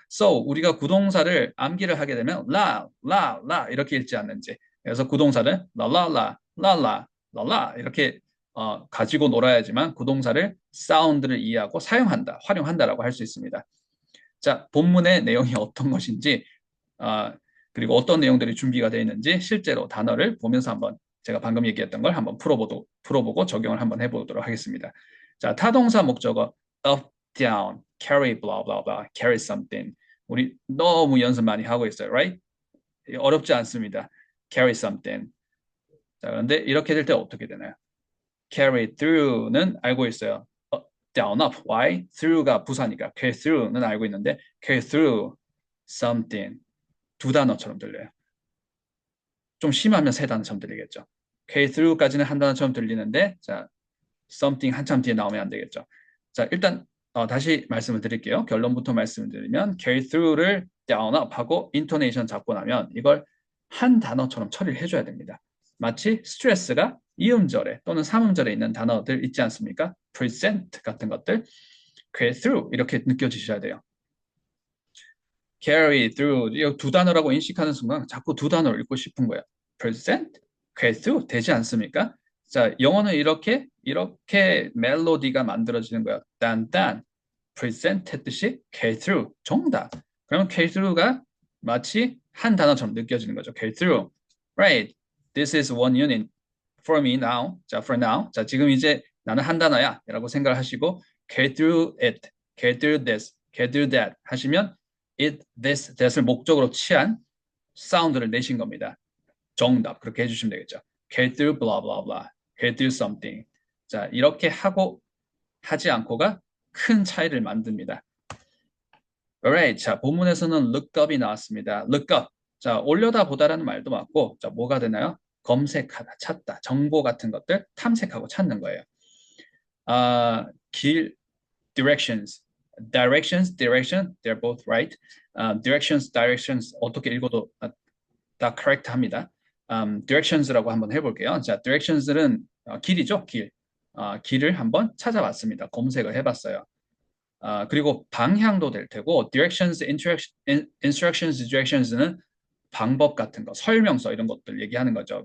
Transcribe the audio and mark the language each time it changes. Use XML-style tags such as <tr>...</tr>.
<ko>So 우리가 구동사를 암기를 하게 되면 라 이렇게 읽지 않는지 그래서 구동사를 랄라 이렇게 가지고 놀아야지만 구동사를 사운드를 이해하고 사용한다, 활용한다라고 할 수 있습니다. 자, 본문의 내용이 어떤 것인지 그리고 어떤 내용들이 준비가 되어 있는지 실제로 단어를 보면서 한번 제가 방금 얘기했던 걸 한번 풀어보고 적용을 한번 해보도록 하겠습니다. 자, 타동사 목적어</ko> <en>up, down, carry, blah, blah, blah, carry something.</en> <ko>우리 너무 연습 많이 하고 있어요, right? 어렵지 않습니다. carry something. 자, 그런데 이렇게 될 때 어떻게 되나요? carry through는 알고 있어요. down, up, why? through가 부사니까 carry through는 알고 있는데 carry through something 두 단어처럼 들려요. 좀 심하면 세 단어처럼 들리겠죠. carry through까지는 한 단어처럼 들리는데, 자, something 한참 뒤에 나오면 안 되겠죠. 자, 일단 다시 말씀을 드릴게요. 결론부터 말씀을 드리면 carry through를 down up 하고 intonation 잡고 나면 이걸 한 단어처럼 처리를 해줘야 됩니다. 마치 스트레스가 이음절에 또는 삼음절에 있는 단어들 있지 않습니까? present 같은 것들 carry through 이렇게 느껴지셔야 돼요. carry through 이 두 단어라고 인식하는 순간 자꾸 두 단어를 읽고 싶은 거예요. present, carry through 되지 않습니까? 자, 영어는 이렇게 멜로디가 만들어지는 거예요. 딴딴 present 했듯이 carry through 정답. 그러면 carry through가 마치 한 단어처럼 느껴지는 거죠.</ko> <en>carry through. Right. This is one unit for me now.</en> <ko>자, for now. 자, 지금 이제 나는 한 단어야 라고 생각을 하시고</ko> <en>carry through it, carry through this, carry through that</en> <ko>하시면 it, this, that을 목적으로 취한 사운드를 내신 겁니다. 정답. 그렇게 해주시면 되겠죠.</ko> <en>carry through blah blah blah. carry through something.</en> <ko>자, 이렇게 하고 하지 않고가 큰 차이를 만듭니다.</ko> <en>Alright.</en> <ko>자, 본문에서는 look up이 나왔습니다.</ko> <en>look up.</en> <ko>자, 올려다 보다라는 말도 맞고, 자, 뭐가 되나요? 검색하다, 찾다, 정보 같은 것들 탐색하고 찾는 거예요.</ko> <en>길, directions, direction, they're both right.</en> <ko>directions 어떻게 읽어도 다 correct 합니다. directions라고 한번 해볼게요. 자, directions는 길이죠, 길. 길을 한번 찾아봤습니다. 검색을 해봤어요. 그리고 방향도 될 테고 directions, instructions, directions는 방법 같은 거, 설명서 이런 것들 얘기하는 거죠.</ko>